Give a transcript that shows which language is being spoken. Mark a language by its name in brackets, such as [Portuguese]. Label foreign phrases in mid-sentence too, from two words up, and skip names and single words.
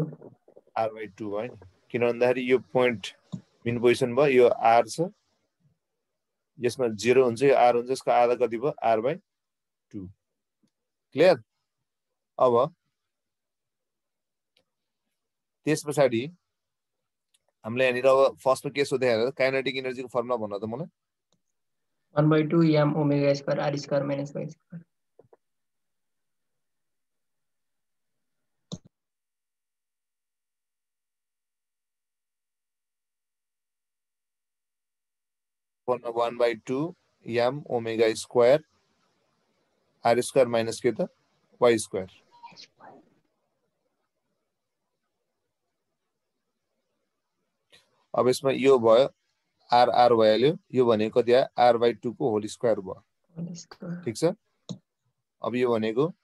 [Nepali] r/2 भयो नि किन भन्दाखेरि यो [English] point mean position [Nepali] भयो यो r छ यसमा 0 हुन्छ यो r हुन्छ यसको आधा कति भयो r/2 क्लियर अब त्यस पछाडि हामीले यहाँनिर अब फर्स्टमा के सोधेको [English] kinetic energyको formula [Nepali] भन्न त मलाई [English] 1/2 m omega square r square minus y square 1/2 m omega square r square minus [Nepali] के त [English] y square [Nepali] अब यसमा यो भयो r भइहाल्यो यो भनेको कति आयो r/2 को [English] whole square [Nepali] भयो ठीक छ अब यो भनेको